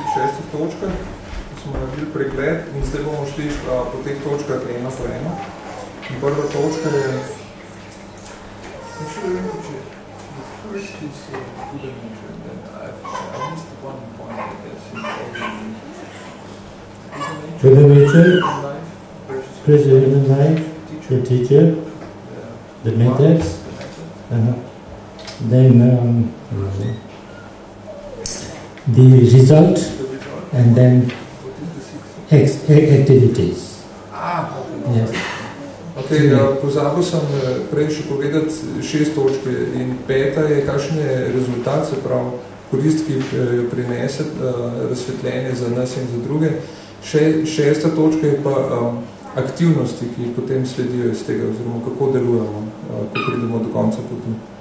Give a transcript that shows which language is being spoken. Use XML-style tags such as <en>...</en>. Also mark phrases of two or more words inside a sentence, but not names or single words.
<sl>6 točkah, smo naredili pregled in zdaj bomo šli po teh točkah ena po ena. In prva točka je...</sl> <en>Buddha nature, pressure in life, the teacher, the methods, then the result, and then activities. Yes.</en> <sl>Okay, pozabil sem prej še povedati 6 točke in 5. je kakšen je rezultat, se pravi korist, ki prinese razsvetljenje za nas in za druge. 6. točka je pa aktivnosti, ki potem sledijo iz tega, oziroma kako delujemo, ko pridemo do konca poti.</sl>